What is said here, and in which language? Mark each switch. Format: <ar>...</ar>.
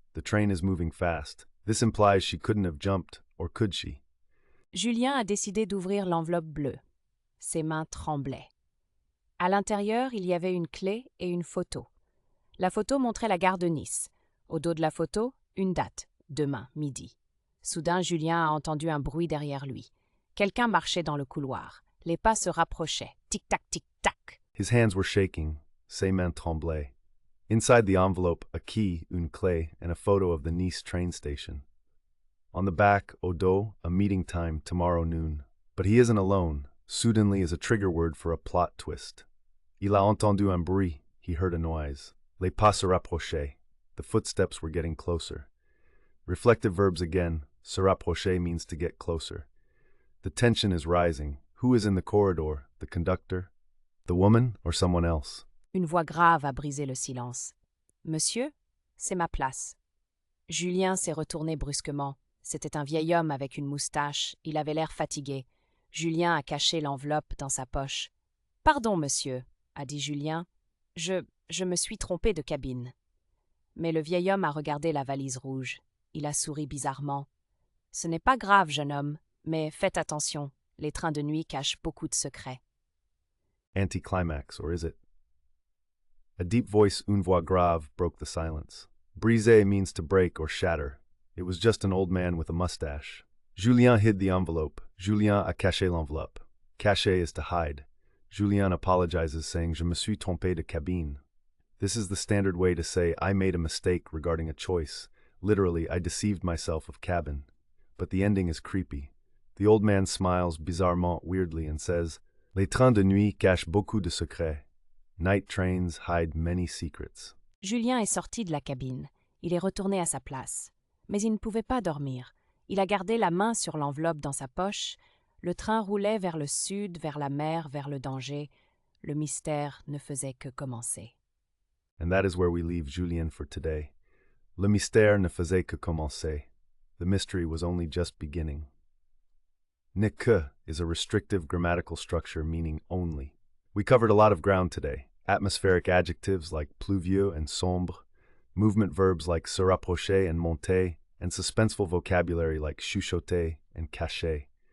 <en>The train is moving fast. This implies she couldn't have jumped, or could she?</en> <fr>Julien a décidé d'ouvrir l'enveloppe bleue. Ses mains tremblaient. À l'intérieur, il y avait une clé et une photo. La photo montrait la gare de Nice. Au dos de la photo, une date, demain, midi. Soudain, Julien a entendu un bruit derrière lui. Quelqu'un marchait dans le couloir. Les pas se rapprochaient. Tic-tac, tic-tac.</fr> <en>His hands were shaking.</en> <fr>Ses mains tremblaient.</fr> <en>Inside the envelope, a key,</en> <fr>une clé,</fr> <en>and a photo of the Nice train station. On the back, au dos, a meeting time, tomorrow noon. But he isn't alone. Suddenly is a trigger word for a plot twist.</en> <fr>Il a entendu un bruit.</fr> <en>He heard a noise.</en> <fr>Les pas se rapprochaient.</fr> <en>The footsteps were getting closer. Reflective verbs again. Se rapprocher means to get closer. The tension is rising. Who is in the corridor? The conductor? The woman or someone else?</en> <fr>Une voix grave a brisé le silence. Monsieur, c'est ma place. Julien s'est retourné brusquement. C'était un vieil homme avec une moustache. Il avait l'air fatigué. Julien a caché l'enveloppe dans sa poche. Pardon, monsieur, a dit Julien. Je me suis trompé de cabine. Mais le vieil homme a regardé la valise rouge. Il a souri bizarrement. Ce n'est pas grave, jeune homme, mais faites attention. Les trains de nuit cachent beaucoup de secrets.</fr> <en>Anticlimax, or is it? A deep voice,</en> <fr>une voix grave,</fr> <en>broke the silence. Briser means to break or shatter. It was just an old man with a mustache. Julien hid the envelope.</en> <fr>Julien a caché l'enveloppe.</fr> <en>Cacher is to hide. Julien apologizes, saying,</en> <fr>Je me suis trompé de cabine.</fr> <en>This is the standard way to say, I made a mistake regarding a choice. Literally, I deceived myself of cabin. But the ending is creepy. The old man smiles bizarrement, weirdly, and says,</en> <fr>Les trains de nuit cachent beaucoup de secrets.</fr> <en>Night trains hide many secrets.</en> <fr>Julien est sorti de la cabine. Il est retourné à sa place. Mais il ne pouvait pas dormir. Il a gardé la main sur l'enveloppe dans sa poche. Le train roulait vers le sud, vers la mer, vers le danger. Le mystère ne faisait que commencer.</fr> <en>And that is where we leave Julien for today.</en> <fr>Le mystère ne faisait que commencer.</fr> <en>The mystery was only just beginning. Ne que is a restrictive grammatical structure meaning only. We covered a lot of ground today. Atmospheric adjectives like pluvieux and sombre, movement verbs like se rapprocher and monter, and suspenseful vocabulary like chuchoter and cacher.</en>